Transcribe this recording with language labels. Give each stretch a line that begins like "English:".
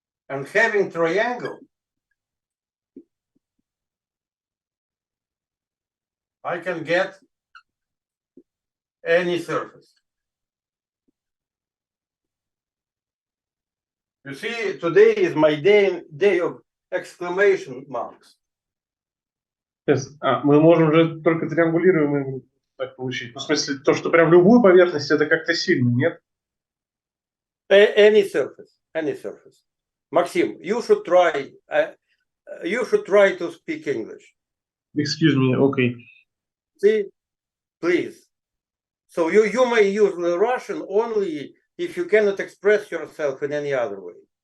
English: And having triangle, I can get any surface. You see, today is my day of exclamation marks. Yes.
Russian: Мы можем уже только триангулируемый так получить. Ну, в смысле, то, что прям любую поверхность, это как-то сильно, нет?
English: Any surface, any surface. Maxim, you should try to speak English. Excuse me, okay. See, please. So you may use the Russian only if you cannot express yourself in any other way.